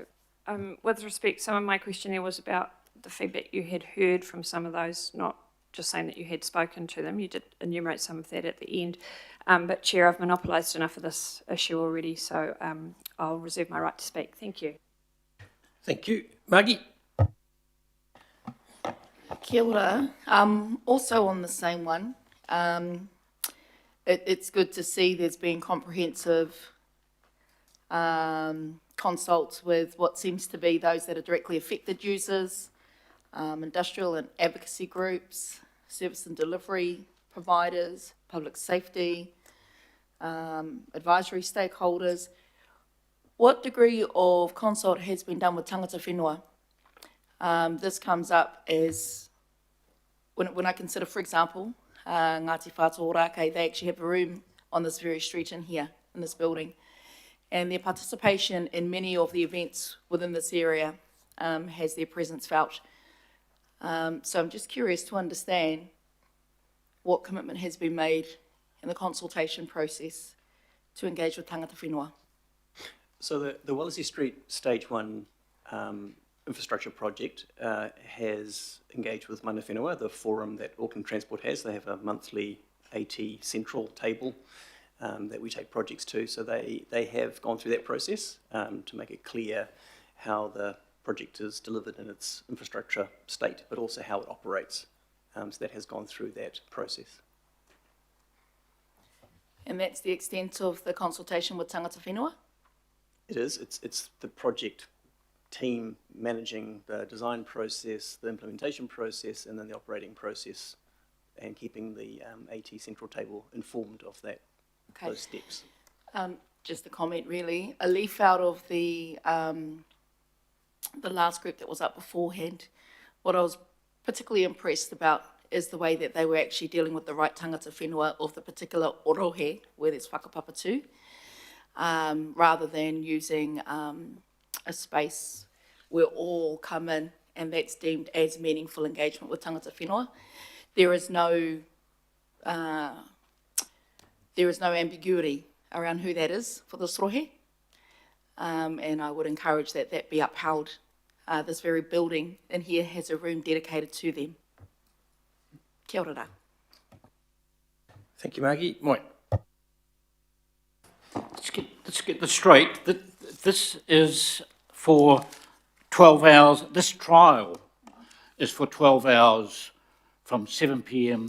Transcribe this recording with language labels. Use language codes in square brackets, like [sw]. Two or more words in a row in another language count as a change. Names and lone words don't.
[en] With respect, some of my question there was about the feedback you had heard from some of those, not just saying that you had spoken to them. You did enumerate some of that at the end. But Chair, I've monopolised enough of this issue already, so I'll reserve my right to speak. Thank you. Thank you. Maggie? [mi] Kia ora. [en] Also on the same one, it's good to see there's been comprehensive consults with what seems to be those that are directly affected users, industrial and advocacy groups, service and delivery providers, public safety, advisory stakeholders. What degree of consult has been done with [mi] tangata whenua? [en] This comes up as, when I consider, for example, Ngāti Whātua Ōrākei, they actually have a room on this very street in here, in this building. And their participation in many of the events within this area has their presence felt. So I'm just curious to understand what commitment has been made in the consultation process to engage with [mi] tangata whenua. [en] So the Wallasey Street Stage 1 infrastructure project has engaged with [mi] Mana Whenua, [en] the forum that Auckland Transport has. They have a monthly AT central table that we take projects to. So they have gone through that process to make it clear how the project is delivered in its infrastructure state, but also how it operates. So that has gone through that process. And that's the extent of the consultation with [mi] tangata whenua? [en] It is. It's the project team managing the design process, the implementation process, and then the operating process, and keeping the AT central table informed of that, those steps. Just a comment, really. A leaf out of the last group that was up beforehand. What I was particularly impressed about is the way that they were actually dealing with the right [mi] tangata whenua [en] of the particular orohe, where there's whakapapa too, rather than using a space where all come in and that's deemed as meaningful engagement with [mi] tangata whenua. [en] There is no ambiguity around who that is for this rohe, and I would encourage that that be upheld. This very building in here has a room dedicated to them. [mi] Kia ora. [en] Thank you, Maggie. Moi. Let's get this straight. This is for 12 hours. This trial is for 12 hours from 7 p.m.